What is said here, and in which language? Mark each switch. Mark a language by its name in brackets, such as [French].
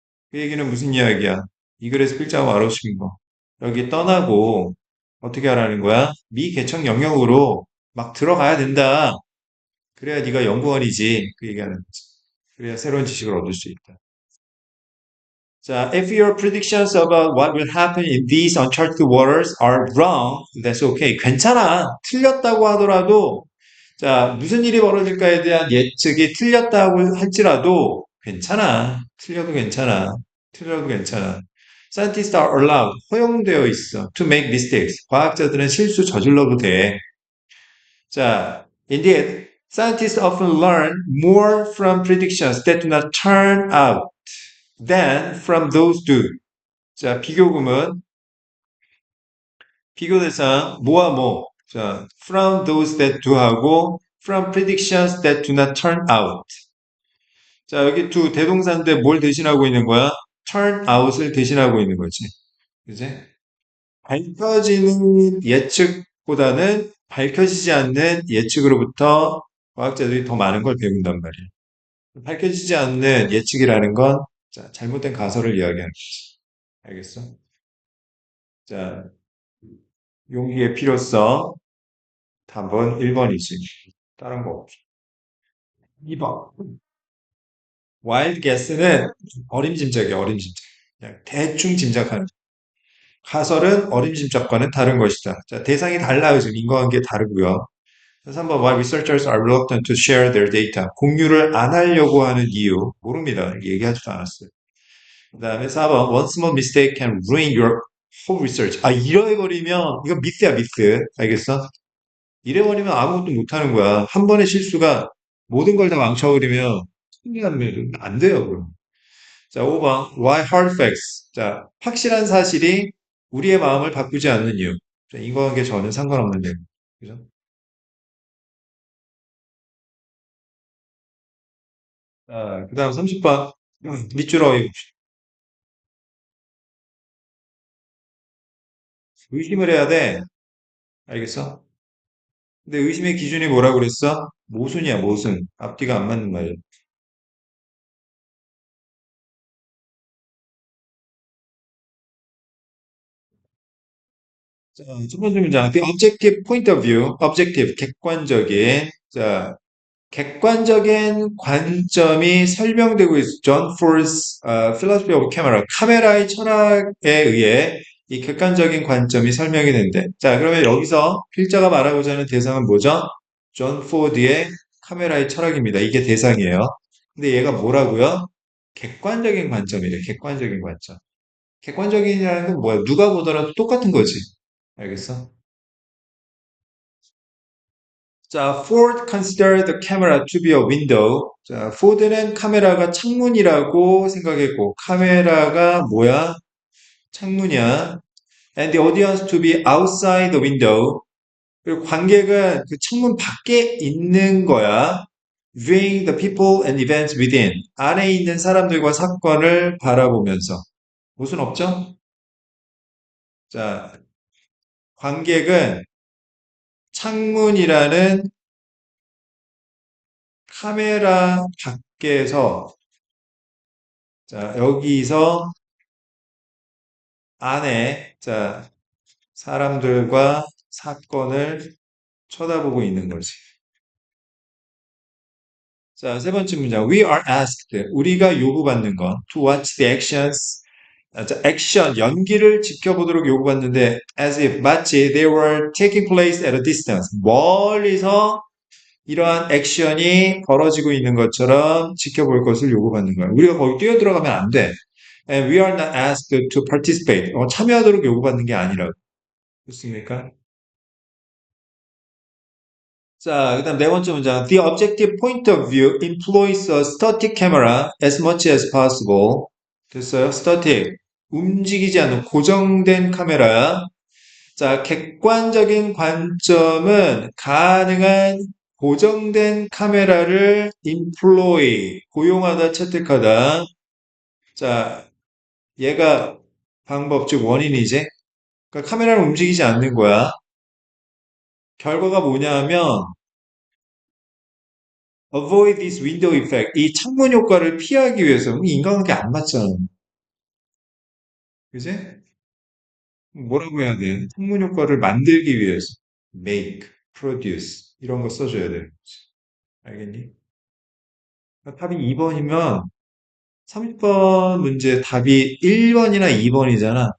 [Korean] 그 얘기는 무슨 이야기야? 이 글에서 필자가 말하신 거. 여기 떠나고 어떻게 하라는 거야? 미개척 영역으로 막 들어가야 된다. 그래야 네가 연구원이지. 그 얘기하는 거지. 그래야 새로운 지식을 얻을 수 있다. [English] 자, if your predictions about what will happen in these uncharted waters are wrong, that's okay. [Korean] 괜찮아. 틀렸다고 하더라도, 자, 무슨 일이 벌어질까에 대한 예측이 틀렸다고 할지라도 괜찮아. 틀려도 괜찮아. 틀려도 괜찮아. [English] Scientists are allowed, [Korean] 허용되어 있어. [English] To make mistakes. [Korean] 과학자들은 실수 저질러도 돼. [English] 자, indeed, scientists often learn more from predictions that do not turn out than from those do. [Korean] 자, 비교구문, 비교 대상, 뭐와 뭐. [English] 자, from those that do 하고, from predictions that do not turn out. [Korean] 자, 여기 두 대동사인데 뭘 대신하고 있는 거야? turn out을 대신하고 있는 거지. 그지? 밝혀지는 예측보다는 밝혀지지 않는 예측으로부터 과학자들이 더 많은 걸 배운단 말이야. 밝혀지지 않는 예측이라는 건 자, 잘못된 가설을 이야기하는 거지. 알겠어? 자, 용기의 필요성. 답은 1번이지. 다른 거 없어. 2번. 와일드 게스는 어림짐작이야, 어림짐작. 그냥 대충 짐작하는. 가설은 어림짐작과는 다른 것이다. 자, 대상이 달라요. 지금 인과관계 다르고요. [English] 3번 Why researchers are reluctant to share their data. [Korean] 공유를 안 하려고 하는 이유 모릅니다. 얘기하지도 않았어요. 그 다음에 [English] 4번 One small mistake can ruin your whole research. [Korean] 아, 이래버리면 이거 미스야 미스. 알겠어? 이래버리면 아무것도 못하는 거야. 한 번의 실수가 모든 걸 다 망쳐버리면 승리하면 안 돼요. 그럼. [English] 자, 5번 Why hard facts. [Korean] 자, 확실한 사실이 우리의 마음을 바꾸지 않는 이유. 자, 인과관계 저는 상관없는데. 그죠? 자, 그 다음 30번. 밑줄어 의심을 해야 돼. 알겠어? 근데 의심의 기준이 뭐라고 그랬어? 모순이야, 모순. 앞뒤가 안 맞는 말이야. 자, 첫 번째 문장. [English] The objective point of view. [Korean] objective, 객관적인. 자, 객관적인 관점이 설명되고 있어. [English] John Ford's philosophy of camera. [Korean] 카메라의 철학에 의해 이 객관적인 관점이 설명이 된대. 자, 그러면 여기서 필자가 말하고자 하는 대상은 뭐죠? 존 포드의 카메라의 철학입니다. 이게 대상이에요. 근데 얘가 뭐라고요? 객관적인 관점이래. 객관적인 관점. 객관적인이라는 건 뭐야? 누가 보더라도 똑같은 거지. 알겠어? [English] 자, Ford considered the camera to be a window. [Korean] 자, 포드는 카메라가 창문이라고 생각했고, 카메라가 뭐야? 창문이야. [English] And the audience to be outside the window. [Korean] 그리고 관객은 그 창문 밖에 있는 거야. [English] Viewing the people and events within. [Korean] 안에 있는 사람들과 사건을 바라보면서. 무슨 없죠? 자, 관객은 창문이라는 카메라 밖에서, 자, 여기서 안에, 자, 사람들과 사건을 쳐다보고 있는 거지. 자, 세 번째 문장. [English] We are asked. [Korean] 우리가 요구받는 건 [English] to watch the actions. [Korean] 자, 액션, 연기를 지켜보도록 요구받는데 [English] as if [Korean] 마치 [English] they were taking place at a distance. [Korean] 멀리서 이러한 액션이 벌어지고 있는 것처럼 지켜볼 것을 요구받는 거야. 우리가 거기 뛰어들어가면 안 돼. [English] And we are not asked to participate. [Korean] 참여하도록 요구받는 게 아니라고. 그렇습니까? 자, 그다음 네 번째 문장. [English] The objective point of view employs a static camera as much as possible. [Korean] 됐어요? static. 움직이지 않는 고정된 카메라야. 자, 객관적인 관점은 가능한 고정된 카메라를 employ, 고용하다, 채택하다. 자, 얘가 방법, 즉 원인이지. 그러니까 카메라는 움직이지 않는 거야. 결과가 뭐냐면 [English] avoid this window effect. [Korean] 이 창문 효과를 피하기 위해서 인간관계 안 맞잖아. 그지? 뭐라고 해야 돼? 창문 효과를 만들기 위해서 make, produce 이런 거 써줘야 돼. 알겠니? 그러니까 답이 2번이면 30번 문제 답이 1번이나 2번이잖아.